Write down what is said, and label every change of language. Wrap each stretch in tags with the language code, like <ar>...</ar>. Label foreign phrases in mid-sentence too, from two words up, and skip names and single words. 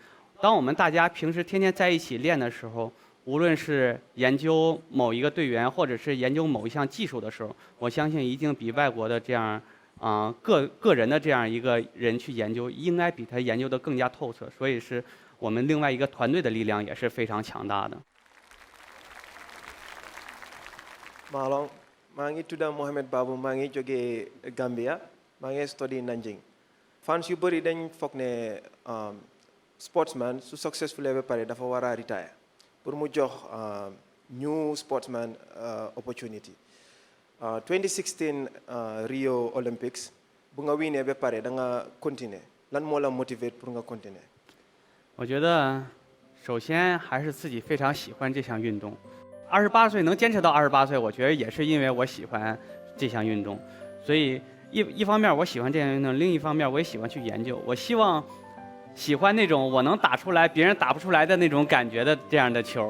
<zh>当我们大家平时天天在一起练的时候，无论是研究某一个队员，或者是研究某一项技术的时候，我相信一定比外国的这样个人的这样一个人去研究，应该比他研究的更加透彻。所以是我们另外一个团队的力量也是非常强大的。</zh> <wo>Malong, maa ngi tudda Mohamed Babou, maa ngi jógee Gambia, maa ngi study Nanjing. Fans yu bëri dañ foog ne sportsman su successful ba pare dafa war a retire pour mu jox</wo> <en>new sportsman opportunity.</en> <wo>2016 Rio Olympics, bu nga winee ba pare da nga continuer. Lan moo la motivate pour nga continuer?</wo> <zh>我觉得首先还是自己非常喜欢这项运动。28岁能坚持到28岁，我觉得也是因为我喜欢这项运动。所以一方面我喜欢这项运动，另一方面我也喜欢去研究。我喜欢那种我能打出来别人打不出来的那种感觉的这样的球。</zh>